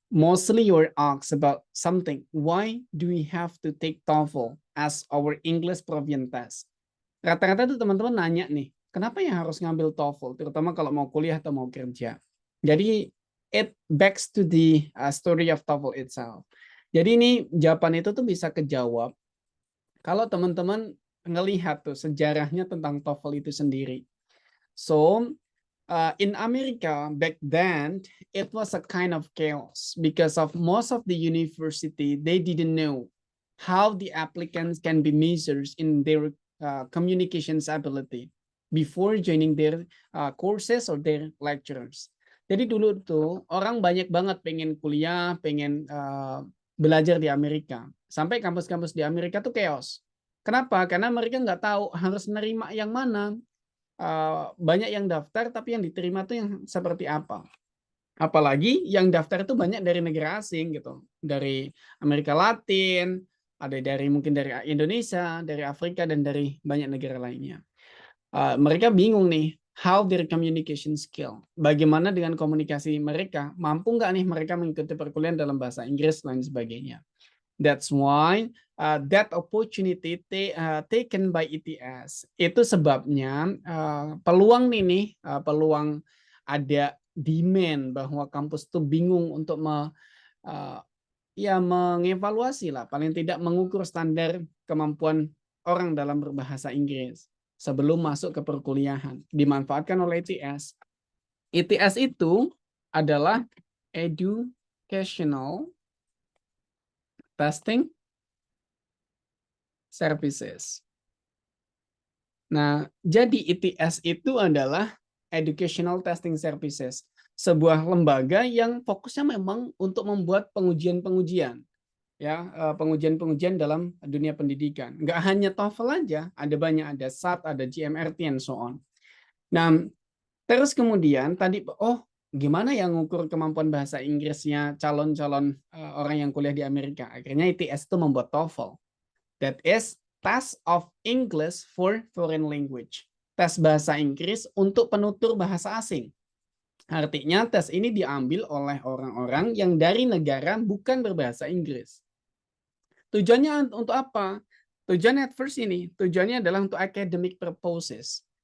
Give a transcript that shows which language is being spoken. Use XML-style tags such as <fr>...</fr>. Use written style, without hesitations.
<en>Mostly you're asked about something. Why do we have to take TOEFL as our English Proficient test?</en> <id>Rata-rata tuh teman-teman nanya nih, kenapa ya harus ngambil TOEFL, terutama kalau mau kuliah atau mau kerja.</id> <en>Jadi it backs to the story of TOEFL itself.</en> <id>Jadi ini jawaban itu tuh bisa kejawab kalau teman-teman ngelihat tuh sejarahnya tentang TOEFL itu sendiri.</id> <en>So in America back then, it was a kind of chaos because of most of the university, they didn't know how the applicants can be measured in their communications ability before joining their courses or their lecturers.</en> <id>Jadi dulu tuh orang banyak banget pengen kuliah, pengen belajar di Amerika. Sampai kampus-kampus di Amerika tuh chaos. Kenapa? Karena mereka nggak tahu harus nerima yang mana. Banyak yang daftar tapi yang diterima tuh yang seperti apa. Apalagi yang daftar itu banyak dari negara asing gitu, dari Amerika Latin, ada dari mungkin dari Indonesia, dari Afrika, dan dari banyak negara lainnya. Mereka bingung nih,</id> <en>how their communication skill,</en> <id>bagaimana dengan komunikasi mereka, mampu nggak nih mereka mengikuti perkuliahan dalam bahasa Inggris dan sebagainya.</id> <en>That's why that opportunity taken by ETS.</en> <id>Itu sebabnya peluang nih, peluang ada demand bahwa kampus tuh bingung untuk mengevaluasi lah, paling tidak mengukur standar kemampuan orang dalam berbahasa Inggris sebelum masuk ke perkuliahan. Dimanfaatkan oleh ETS. ETS itu adalah Educational Testing Services. Nah, jadi ETS itu adalah Educational Testing Services, sebuah lembaga yang fokusnya memang untuk membuat pengujian-pengujian, ya, pengujian-pengujian dalam dunia pendidikan. Nggak hanya TOEFL aja, ada banyak, ada SAT, ada GMRT,</id> <en>and so on.</en> <id>Nah, terus kemudian tadi, gimana yang ngukur kemampuan bahasa Inggrisnya calon-calon orang yang kuliah di Amerika? Akhirnya ETS itu membuat TOEFL.</id> <en>That is Test of English for Foreign Language.</en> <id>Tes bahasa Inggris untuk penutur bahasa asing. Artinya tes ini diambil oleh orang-orang yang dari negara bukan berbahasa Inggris. Tujuannya untuk apa? Tujuannya</id> <en>at first</en> <id>ini, tujuannya adalah untuk academic purposes.</id>